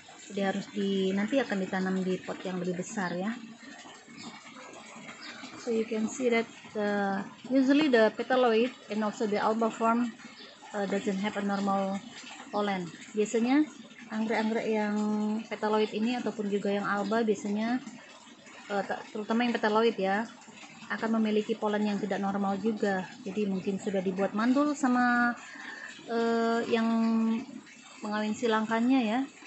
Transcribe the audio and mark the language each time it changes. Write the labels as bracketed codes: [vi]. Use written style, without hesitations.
[id] Jadi harus nanti akan ditanam di pot yang lebih besar ya. [en] So you can see that usually the petaloid and also the alba form doesn't have a normal pollen. [id] Biasanya anggrek-anggrek yang petaloid ini ataupun juga yang alba biasanya terutama yang petaloid ya akan memiliki polen yang tidak normal juga. Jadi mungkin sudah dibuat mandul sama yang mengawin silangkannya ya.